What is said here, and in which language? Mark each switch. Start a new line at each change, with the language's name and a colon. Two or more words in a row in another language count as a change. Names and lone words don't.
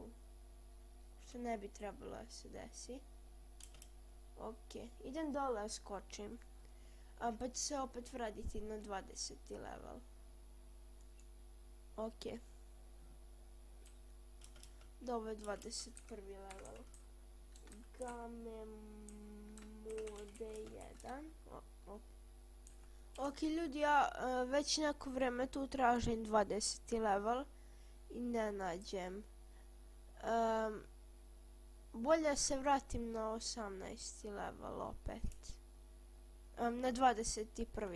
Serbian: Što ne bi trebalo da se desi. Ok, idem dole, skočim. Pa ću se opet vratiti na 20. level. Ok. Dobro je 21. level.
English: Game mode 1.
Serbian: Ok ljudi, ja već neko vreme tu tražim 20. level i ne nađem. Bolje se vratim na 18. level opet. Na 21.